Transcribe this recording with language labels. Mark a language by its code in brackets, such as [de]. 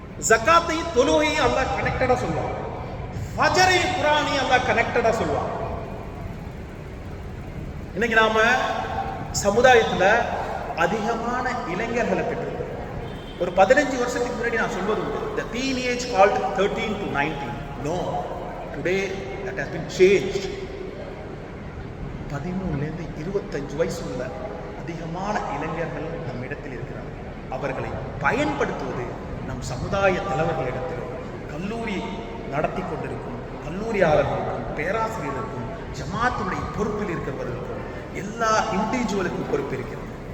[ta] ஜகாத்தையும் தொழுகையும் அல்லாஹ் கனெக்டடா சொல்லுவான். ஃபஜரையும் குர்ஆனையும் அல்லாஹ் கனெக்டடா சொல்லுவான். இன்னைக்கு நாம சமுதாயத்துல அதிகமான இளைஞர்களை பெற்றிருக்கோம். ஒரு 15 வருஷத்துக்கு முன்னாடி நான் சொல்வது உண்டு, [en] the teenage called 13 to 19. No, today that has been changed. [ta] 13லேருந்து 25 வயசு உள்ள அதிகமான இளைஞர்கள் நம் இடத்தில் இருக்கிறார்கள். அவர்களை பயன்படுத்துவது நம் சமுதாய தலைவர்களிடத்திலும், கல்லூரி நடத்தி கொண்டிருக்கும் கல்லூரியாளர்களுக்கும், பேராசிரியர்களுக்கும், ஜமாத்துடைய பொறுப்பில் இருக்கிறவர்களுக்கும், எல்லா இண்டிவிஜுவலுக்கும் பொறுப்பு இருக்கிறது.